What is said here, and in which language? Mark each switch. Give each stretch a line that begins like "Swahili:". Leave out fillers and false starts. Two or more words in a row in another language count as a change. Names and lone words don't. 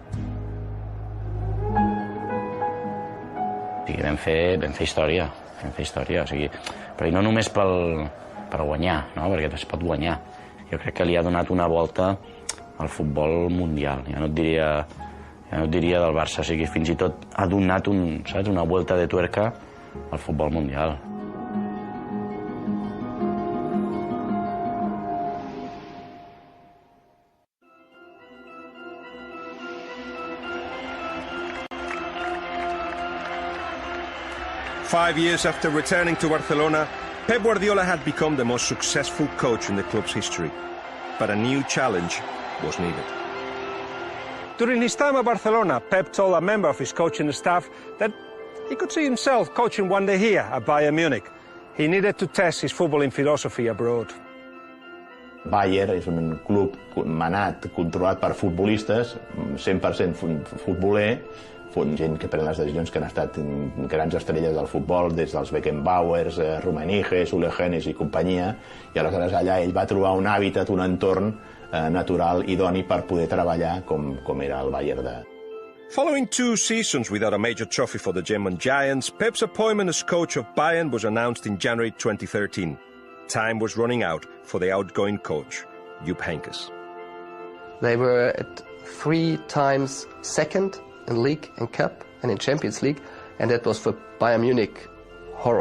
Catalan: Sí, vam fer història, o sigui, però no només per guanyar, no? Perquè es pot guanyar. Jo crec que li ha donat una volta al futbol mundial. Ja no et diria Jo diria del Barça, o sigui, fins i tot ha donat
Spanish: una vuelta de tuerca
Catalan: al futbol mundial.
English: Five years after returning to Barcelona, Pep Guardiola had become the most successful coach in the club's history. But a new challenge was needed. During his time at Barcelona, Pep told a member of his coaching staff that he could see himself coaching one day here at Bayern Munich. He needed to test his footballing philosophy abroad.
Catalan: Bayern és un club manat, controlat per futbolistes, 100% futboler, gent que pren les decisions, que han estat grans estrelles del futbol, des dels Beckenbauers, Rummenigge, Ulegenes i companyia, i aleshores allà ell va trobar un hàbitat, un entorn natural, idoni per poder treballar com era el Bayern de...
English: Following 2 seasons without a major trophy for the German Giants, Pep's appointment as coach of Bayern was announced in January 2013. Time was running out for the outgoing coach, Jupp Heynckes. They were at 3 times second in League and Cup and in Champions League, and that was for Bayern Munich horror.